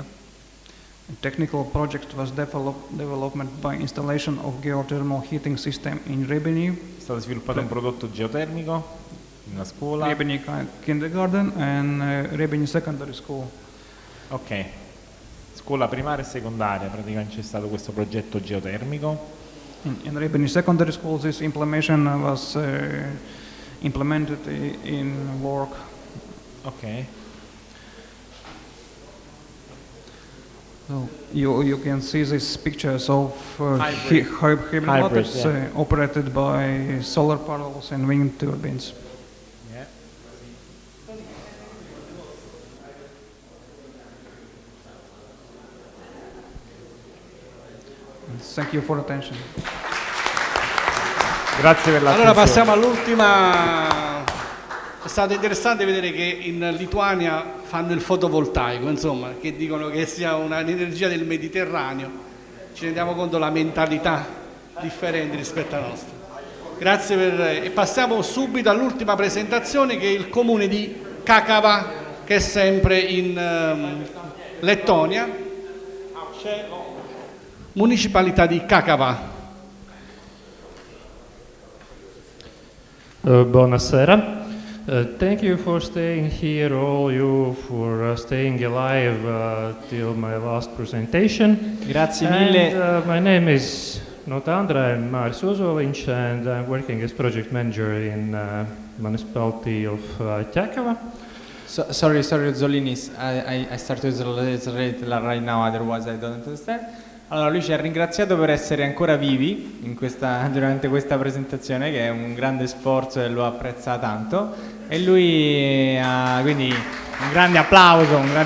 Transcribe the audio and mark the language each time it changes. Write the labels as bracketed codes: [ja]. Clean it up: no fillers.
[en] A technical project was developed by installation of geothermal heating system in Riebeni. [it] È stato sviluppato un prodotto geotermico in una scuola. [en] Riebeni Kindergarten and Riebeni Secondary School. [it] Ok, scuola primaria e secondaria, praticamente c'è stato questo progetto geotermico. [en] In Riebeni Secondary School, this implementation was implemented in work. Ok. So you can see these pictures of hybrid Hybrid, motors yeah. operated by solar panels and wind turbines. Yeah. Thank you for attention. [it] Grazie per l'attenzione. Allora passiamo all'ultima. È stato interessante vedere che in Lituania fanno il fotovoltaico, insomma, che dicono che sia un'energia del Mediterraneo. Ci rendiamo conto della mentalità differente rispetto alla nostra. Grazie e passiamo subito all'ultima presentazione, che è il comune di Kakava, che è sempre in Lettonia. C'è municipalità di Kakava. Buonasera. [en] Thank you for staying here, all you, for staying alive till my last presentation. [it] Grazie mille. [en] And, my name is not Andra, I'm Māris Ozoliņš, and I'm working as project manager in municipality of Ķekava. Sorry, Zolinis, I started to translate right now, otherwise I don't understand. [it] Allora, lui ci ha ringraziato per essere ancora vivi durante questa presentazione, che è un grande sforzo e lo apprezza tanto. E lui quindi un grande applauso.